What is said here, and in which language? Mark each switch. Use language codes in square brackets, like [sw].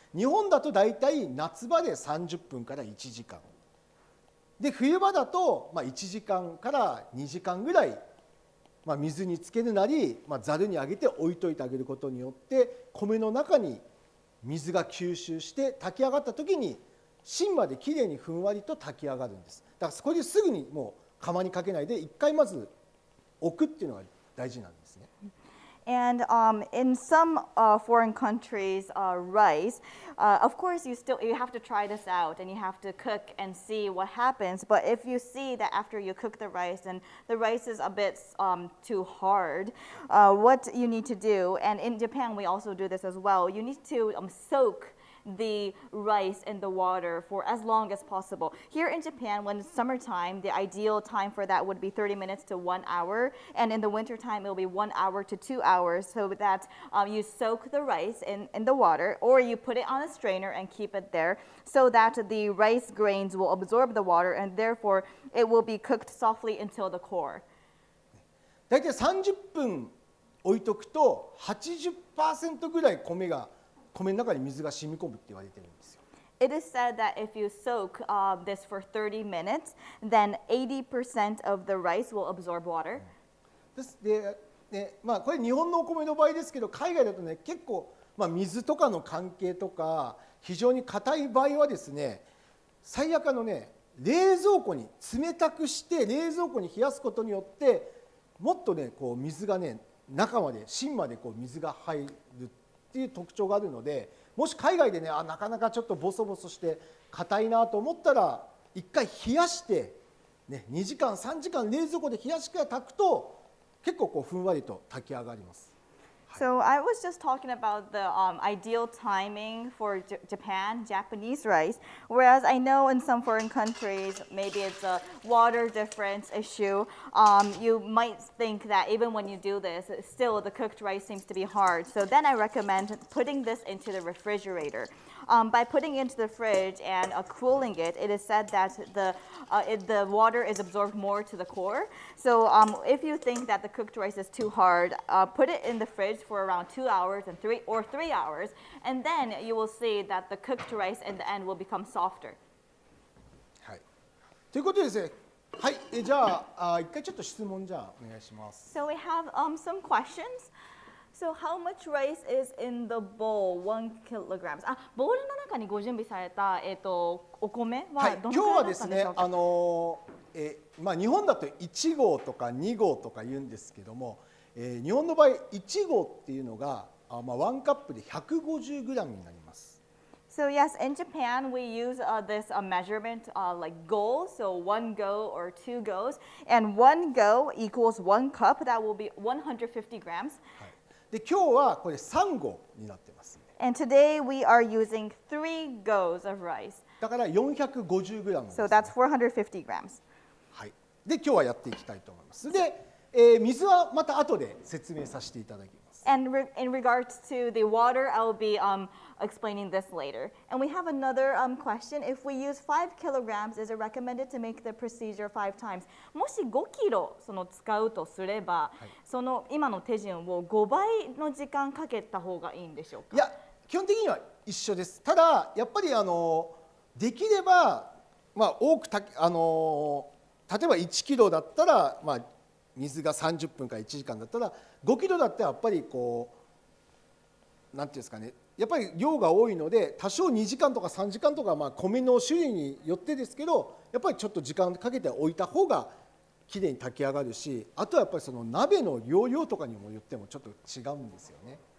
[ja] 日本だとだいたい夏場で30分から1時間で、冬場だとまあ1時間から2時間ぐらい、まあ、水につけるなり、まあ、ざるにあげて置いといてあげることによって、米の中に水が吸収して炊き上がった時に芯まできれいにふんわりと炊き上がるんです。だからこれですぐにもう釜にかけないで一回まず置くっていうのが大事なんですね。 [en] And in some foreign countries, rice, of course, you have to try this out and you have to cook and see what happens. But if you see that after you cook the rice and the rice is a bit too hard, what you need to do, and in Japan we also do this as well, you need to soak the rice in the water for as long as possible. Here in Japan, when it's summertime, the ideal time for that would be 30 minutes to 1 hour. And in the wintertime, it will be 1 hour to 2 hours, so that you soak the rice in the water, or you put it on a strainer and keep it there so that the rice grains will absorb the water, and therefore it will be cooked softly until the core. [ja] だいたい30分置いとくと 80% ぐらい米の中に水が染み込むって言われてるんですよ。 [en] It is said that if you soak this for 30 minutes, then 80% of the rice will absorb water. [ja] でね、これ日本のお米の場合ですけど、海外だとね結構、水とかの関係とか非常に硬い場合はですね、最悪ね冷蔵庫に冷たくして冷蔵庫に冷やすことによってもっとねこう水がね中まで芯までこう水が入るっていう特徴があるので、もし海外でねなかなかちょっとボソボソして硬いなと思ったら一回冷やして、ね、2時間3時間冷蔵庫で冷やしてから炊くと結構こうふんわりと炊き上がります。 [en] So I was just talking about the ideal timing for Japanese rice, whereas I know in some foreign countries, maybe it's a water difference issue. You might think that even when you do this, still the cooked rice seems to be hard. So then I recommend putting this into the refrigerator. By putting it into the fridge and cooling it, it is said that the water is absorbed more to the core. So if you think that the cooked rice is too hard, put it in the fridge for around 2 hours and 3 hours, and then you will see that the cooked rice in the end will become softer. [ja] はい。ということでですね、はい、じゃあ一回ちょっと質問じゃあお願いします。 [en] So we have some questions. So how much rice is in the bowl? 1 kilograms. [ja] ボウルの中にご準備されたお米はどのくらいだったんでしょうか。今日はですね、日本だと1合とか2合とか言うんですけども、日本の場合1合っていうのが1カップで150グラムになります。 [en] So yes, in Japan we use this measurement like go, so 1 go or 2 goes, and 1 go equals 1 cup. That will be 150 grams. [ja] で今日はこれ3合になってます。 [en] And today we are using 3 goes of rice. [ja] だから450グラムです、ね。 [en] So that's 450 grams. [ja] はい。で今日はやっていきたいと思います。で、水はまた後で説明させていただきます。 [en] And in regards to the water, I'll be explaining this later. And we have another question. If we use 5 kilograms, is it recommended to make the procedure 5 times? [ja] もし5キロ使うとすれば、その今の手順を5倍の時間かけた方がいいんでしょうか。いや、基本的には一緒です。ただやっぱりできれば多く例えば1キロだったら水が30分から1時間だったら5キロだったらやっぱりこうなんていうんですかね、やっぱり量が多いので多少2時間とか3時間とか米の種類によってですけど、やっぱりちょっと時間かけておいた方がきれいに炊き上がるし、あとはやっぱりその鍋の容量とかにもよってもちょっと違うんですよね。